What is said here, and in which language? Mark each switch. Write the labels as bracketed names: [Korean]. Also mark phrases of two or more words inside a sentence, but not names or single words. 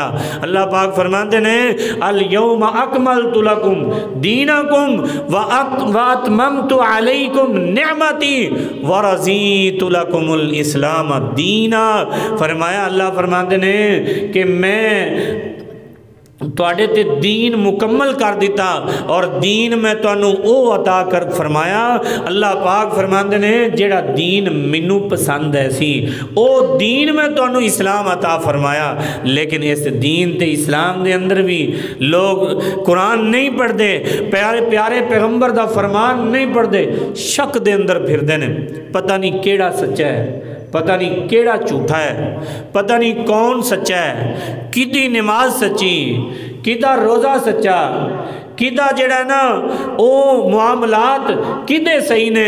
[Urdu] اللہ پاک فرماتے ہیں [Arabic] الیوم اکملت لکم دینکم واتممت علیکم نعمتی ورضیت لکم الاسلام دینا۔ [Punjabi] فرمایا [Urdu] اللہ فرماتے ہیں [Punjabi] کہ میں تواڈے تے دین مکمل کر دیتا اور دین میں تانوں او عطا کر فرمایا۔ اللہ پاک فرماندے نے جیڑا دین مینوں پسند ہے سی او دین میں تانوں اسلام عطا فرمایا، لیکن اس دین تے اسلام دے اندر بھی لوگ قرآن نہیں پڑھ دے، پیارے پیارے پیغمبر دا فرمان نہیں پڑھ دے، شک دے اندر پھر دے نے، پتہ نہیں کیڑا سچا ہے، پتہ نہیں کیڑا جھوٹا ہے، پتہ نہیں کون سچا ہے، کدی نماز سچی، کدا روزہ سچا، کدا جڑا نا او معاملات کدے صحیح نے۔